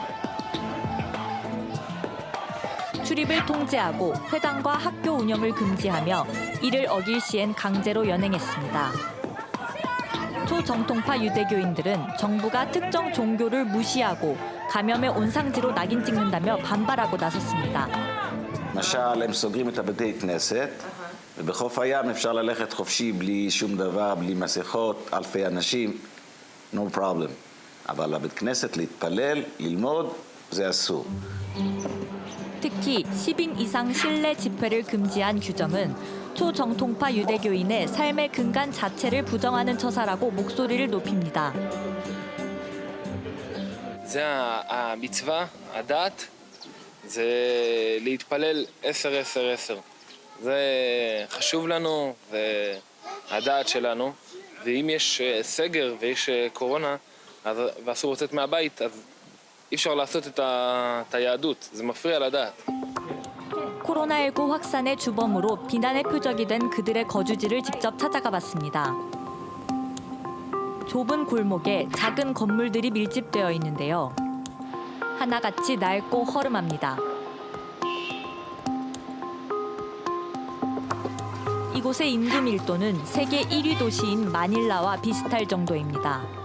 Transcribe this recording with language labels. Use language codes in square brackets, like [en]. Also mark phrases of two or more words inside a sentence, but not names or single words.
[ko] 출입을 통제하고 회당과 학교 운영을 금지하며 이를 어길 시엔 강제로 연행했습니다. 초정통파 유대교인들은 정부가 특정 종교를 무시하고 감염의 온상지로 낙인 찍는다며 반발하고 나섰습니다. [he] למשל, הם סוגרים את הבתי כנסת, ובחוף הים אפשר ללכת חופשי בלי שום דבר, בלי מסכות, אלפי אנשים, [en] no problem. [he] אבל לבית כנסת להתפלל, ללמוד, זה אסור. [ko] 특히 10인 이상 실내 집회를 금지한 규정은 초정통파 유대교인의 삶의 근간 자체를 부정하는 처사라고 목소리를 높입니다. [he] זה המצווה, הדת, זה להתפלל 10-10-10. זה חשוב לנו, זה הדת שלנו, ואם יש סגר ויש קורונה ואסור לצאת מהבית, אז אי אפשר לעשות את היהדות, זה מפריע לדת. [ko] 코로나19 확산의 주범으로 비난의 표적이 된 그들의 거주지를 직접 찾아가 봤습니다. 좁은 골목에 작은 건물들이 밀집되어 있는데요. 하나같이 낡고 허름합니다. 이곳의 인구 밀도는 세계 1위 도시인 마닐라와 비슷할 정도입니다.